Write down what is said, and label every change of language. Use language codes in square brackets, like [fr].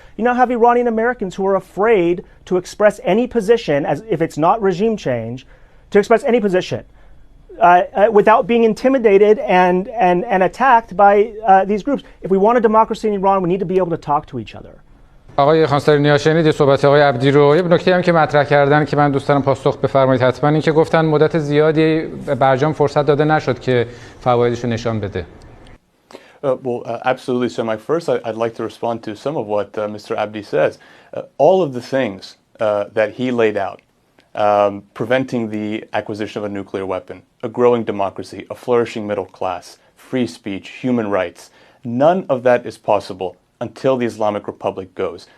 [en] You now have Iranian Americans who are afraid to express any position, as if it's not regime change, to express any position without being intimidated and attacked by these groups. If we want a democracy in Iran, we need to be able to talk to each other. [fa] آقای خانساری نیا شنید صحبت آقای عبدی رو. یه نکته هم که مطرح کردن که من دوست دارم پاسخ بفرمایید حتما، این که گفتن مدت زیادی برجام فرصت داده نشد که فوایدش رو نشان بده. [en] Absolutely. So, Mike, first I'd like to respond to some of what Mr. Abdi says. All of the things that he laid out, preventing the acquisition of a nuclear weapon, a growing democracy, a flourishing middle class, free speech, human rights, none of that is possible until the Islamic Republic goes.